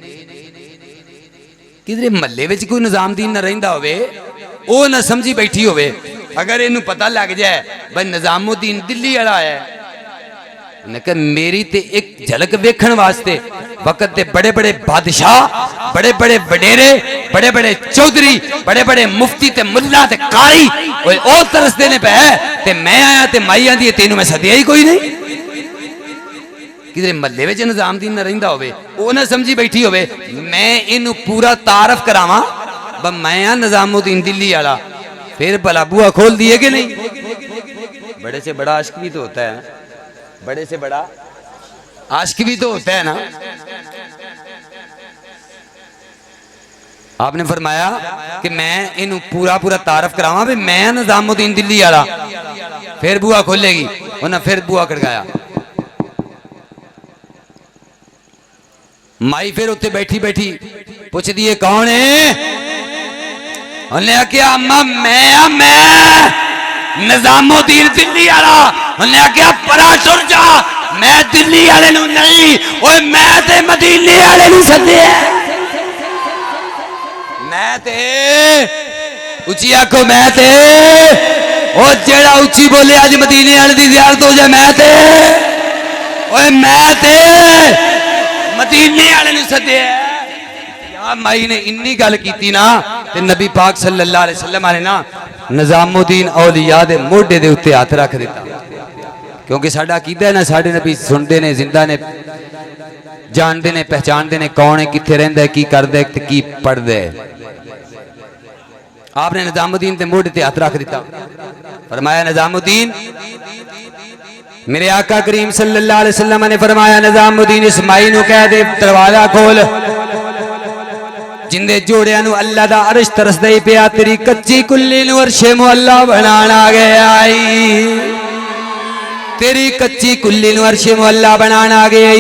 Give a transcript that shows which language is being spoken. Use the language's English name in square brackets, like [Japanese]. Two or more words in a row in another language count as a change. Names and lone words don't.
[Punjabi] کدھرے محلے وچ کوئی نظام الدین نا رہندا ہووے، او نا سمجھی بیٹھی ہووے، اگر انوں پتہ لگ جائے بھائی نظام الدین دلی والا آیا، میری تے ایک جھلک ویکھن واسطے وقت دے بڑے بڑے بادشاہ، بڑے بڑے وڈیرے، بڑے بڑے چوہدری، بڑے بڑے مفتی تے ملا تے قاری او ترسدے نے پے، تے میں آیا تے مائی آندی ہے تینوں میں سدیا ہی کوئی نہیں. کدھرے محلے وچ نظام الدین نا رہندا ہووے، او نا سمجھی بیٹھی ہووے میں انوں پورا تعارف کراواں ب میں ہاں نظام الدین دلی والا، پھر بھلا بوہا کھول دئے کہ نہیں? [Urdu] بڑے سے بڑا عاشق بھی تو ہوتا ہے نا، بڑے سے بڑا عاشق بھی تو ہوتا ہے نا. [Punjabi] آپنے فرمایا کہ میں انہوں پورا پورا تعارف کراوا بھی میں نظام الدین دلی والا، پھر بوہا کھولےگی. انہاں پھر بوہا کھڑکایا۔ مائی پھر اتے بیٹھی بیٹھی پچھدی ہے کون ہے? انہاں آکھیا اماں میں نظام الدین دلی والا. انہاں آکھیا پرا ٹر جا، میں دلی والے نوں نہیں، اوئے میں تے مدینے والے نوں سدے. میں تے اچی آکھو، میں تے او جیہڑا اچی بولے اج مدینے والے دی زیارت ہو جائے. میں تے اوئے میں تے مدینے والے نوں سدے. یار مائی نے انی گل کیتی نا تے نبی پاک [Arabic] صلى الله عليه وسلم [Punjabi] نے نا نظام الدین اولیاء دے موڈھے دے اتے ہاتھ رکھ دتا. کیونکہ ساڈا کیدا ہے نا، ساڈے نبی سنتے نے، زندہ نے، جانتے نے، پہچانتے نے کون ہے، کتھے رہندا ہے، کی کردا ہے تے کی پڑھدا ہے. آپنے نظام الدین کے موڈھے تے ہاتھ رکھ دتا. فرمایا نظام الدین، میرے آقا کریم [Arabic] صلى الله عليه وسلم [Punjabi] نے فرمایا نظام الدین اس مائی نوں کہہ دے دروازہ کھول. جندے جوڑیاں نوں اللہ دا عرش ترسدا ہی پیا، تیری کچی کلی نوں عرشے معلیٰ بنانا گیا آئی. تیری کچی کلی نوں عرشے معلیٰ بنانا گئی.